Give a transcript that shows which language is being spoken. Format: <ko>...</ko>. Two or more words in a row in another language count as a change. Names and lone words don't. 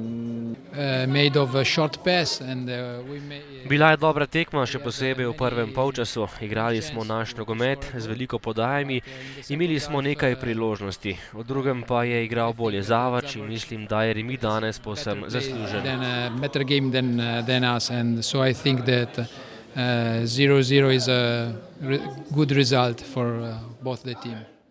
<sl>Bila je dobra tekma, še posebej v prvem polčasu. Igrali smo naš nogomet z veliko podajami, imeli smo nekaj priložnosti. V drugem pa je igral bolje Zavrč in mislim, da je remi danes povsem zaslužen.</sl> <en>Better game than us, and so I think that 0-0 is a good result for both the team.</en>